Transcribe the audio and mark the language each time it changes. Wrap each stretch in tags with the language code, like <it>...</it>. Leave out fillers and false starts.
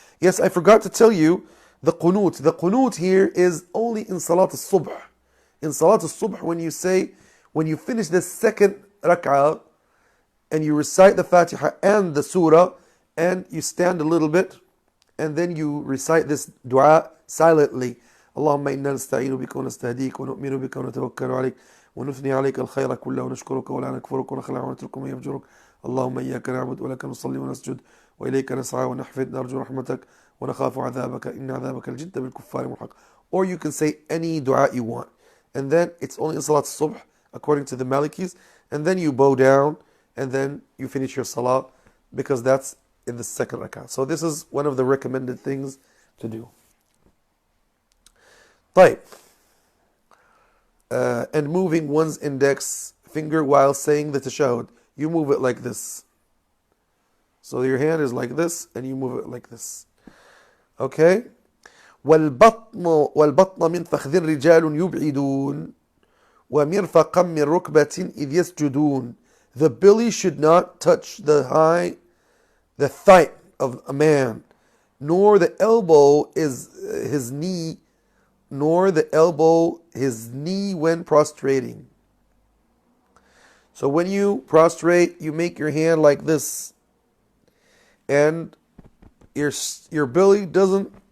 <en>Yes, I forgot to tell you the qunut. The qunut here is only in Salat al-Subh. In Salat al-Subh, when you finish the second rak'ah, and you recite the Fatiha and the Surah, and you stand a little bit, and then you recite this dua silently.</en> <ar>اللهم إنا نستعين بك ونستهديك ونؤمن بك ونتوكل عليك ونثني عليك الخير كله ونشكرك ولا نكفرك ونخلع ونترك من يفجرك اللهم إياك نعبد ولك نصلي ونسجد وإليك نسعى ونحفد نرجو رحمتك ونخاف عذابك إن عذابك الجد بالكفار ملحق.</ar> <en>Or you can say any dua you want, and then it's only in Salat al-Subh according to the Malikis, and then you bow down, and then you finish your salah, because that's in the second rak'ah. So this is one of the recommended things to do.</en> <ar>طيب.</ar> <en>And moving one's index finger while saying the tashahhud. You move it like this. So your hand is like this, and you move it like this. Okay?</en> <ar>والبطن من فخذ رجال يبعدون ومرفقا من ركبة إذ يسجدون.</ar> <en>The belly should not touch the thigh of a man, nor the elbow is his knee, nor the elbow his knee when prostrating. So when you prostrate, you make your hand like this, and your belly doesn't.</en>